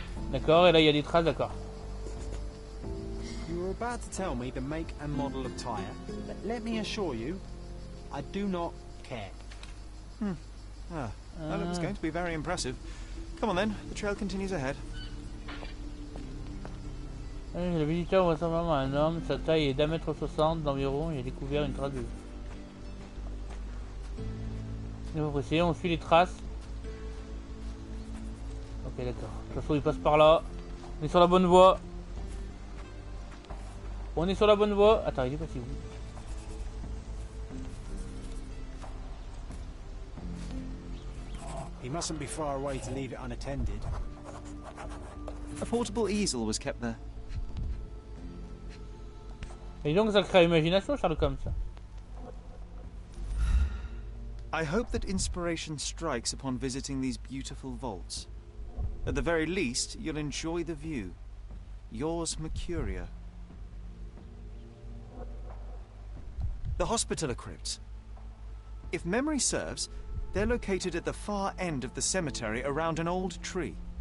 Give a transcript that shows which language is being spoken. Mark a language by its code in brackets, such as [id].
[fr] D'accord, et là il y a des traces, d'accord. [en] You were about to tell me the make and model of tyre, but let me assure you, I do not care. Well, it was going to be very impressive. Come on then, the trail continues ahead. [fr] Le visiteur voit simplement un homme, sa taille est d'1,60 m d'environ, il a découvert une trace de... On suit les traces. Ok, d'accord. De toute façon, il passe par là. On est sur la bonne voie. On est sur la bonne voie. Attends, il est passé où? [en] He mustn't be far away to leave it unattended. A portable easel was kept there. [fr] Et donc ça crée l'imagination, Sherlock Holmes. [en] I hope that inspiration strikes upon visiting these beautiful vaults. At the very least, you'll enjoy the view. Yours, Mercuria. The Hospitaller crypts. If memory serves, they're located at the far end of the cemetery around an old tree.